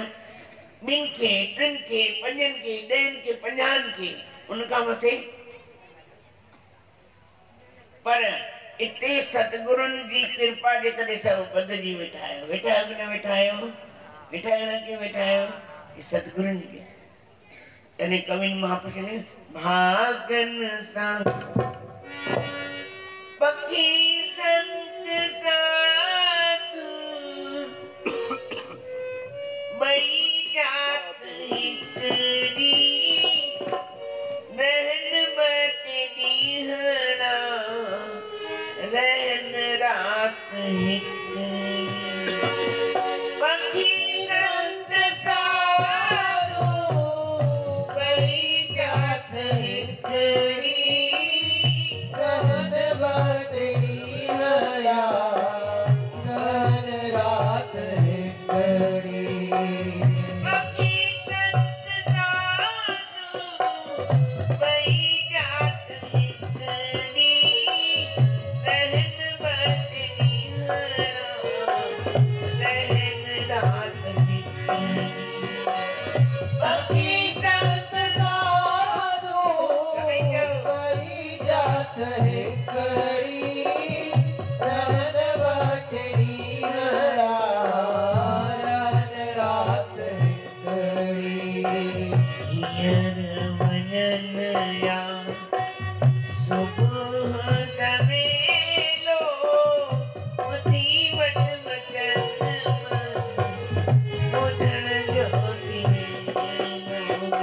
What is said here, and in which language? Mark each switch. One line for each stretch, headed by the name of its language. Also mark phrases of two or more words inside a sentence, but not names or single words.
Sindhi: ॿिनि खे, टिनि खे, पंजनि खे, ॾहनि खे, 50 खे, उनखां मथे। पर इते सतगुरुनि जी कृपा जे करे सभु ॿधजी वेठा आहियो। वेठा आहियो कि न वेठा आहियो? वेठा आहियो न कि वेठा आहियो? ये सतगुरुनि जी तॾहिं कवि महापुरुष ने भागन सां पखी संत साधु ॿई जात हिकड़ी, रहन ॿ टे ॾींहंड़ा, रहन रात हिकड़ी। पखी संत साधु ॿई जात हिकड़ी, रहन ॿ टे ॾींहंड़ा, रहन रात हिकड़ी। पखी संत साधु ॿई जात हिकड़ी, रहन ॿ टे ॾींहंड़ा, रहन रात हिकड़ी। पखी संत साधु ॿई जात हिकड़ी, रहन ॿ टे ॾींहंड़ा, रहन रात हिकड़ी। हींअर वञनि या सुबुह सवेलो, ॿुधी वठ वचन ॿुधण जो थी वेलो।